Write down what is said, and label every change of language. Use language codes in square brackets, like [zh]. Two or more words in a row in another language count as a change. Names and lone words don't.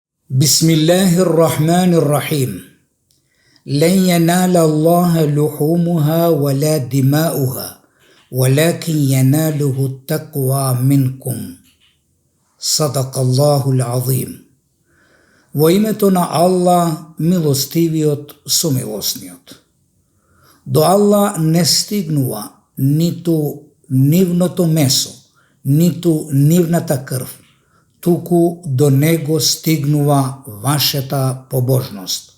[ar] بسم الله الرحمن الرحيم لن ينال الله لحومها ولا دماؤها ولكن يناله التقوى منكم صدق الله العظيم. [mk] Во името на Аллах, милостивиот сомилосниот. До Аллах не стигнува ниту нивното месо, ниту нивната крв, туку до него стигнува вашата побожност.